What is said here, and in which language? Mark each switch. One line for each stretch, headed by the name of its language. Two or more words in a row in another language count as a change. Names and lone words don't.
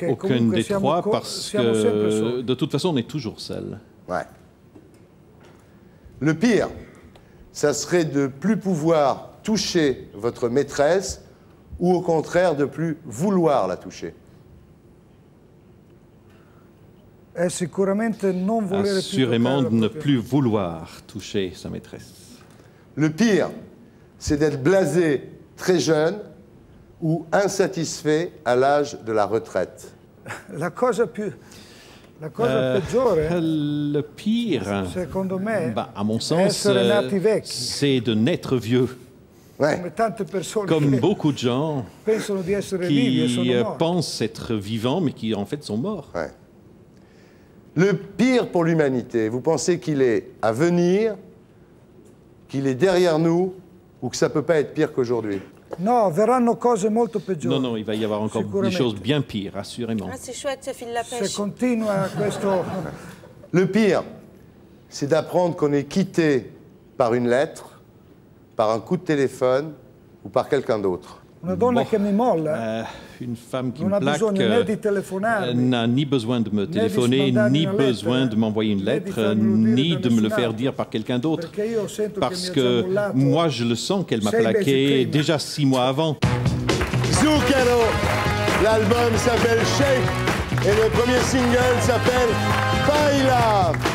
French: aucune des trois, parce que de toute façon, on est toujours seul. Ouais. Le pire, ça serait de plus pouvoir toucher votre maîtresse ou au contraire de plus vouloir la toucher. Assurément de ne plus vouloir toucher sa maîtresse. Le pire, c'est d'être blasé très jeune ou insatisfait à l'âge de la retraite.
Italian: La cosa peggiore,
French: le pire,
Italian: secondo me,
French: à mon sens, c'est de naître vieux. Ouais. Comme beaucoup de gens qui pensent être vivants, mais qui en fait sont morts. Ouais. Le pire pour l'humanité, vous pensez qu'il est à venir, qu'il est derrière nous, ou que ça ne peut pas être pire qu'aujourd'hui?
Italian: No, verranno cose molto peggiori.
French: Non, non, il va y avoir encore des choses bien pires, assurément. Ah, c'est chouette, ça file la pêche.
Italian: Se continua questo...
French: Le pire, c'est d'apprendre qu'on est quitté par une lettre, par un coup de téléphone ou par quelqu'un d'autre.
Italian: Una donna che mi molla.
French: Une femme qui
Italian: non
French: me plaque n'a ni besoin de me téléphoner, ni besoin de m'envoyer une lettre, ni de me le faire dire par quelqu'un d'autre. Parce que moi, je le sens qu'elle m'a plaqué déjà 6 mois avant. Zucchero, l'album s'appelle Shake et le premier single s'appelle Baila.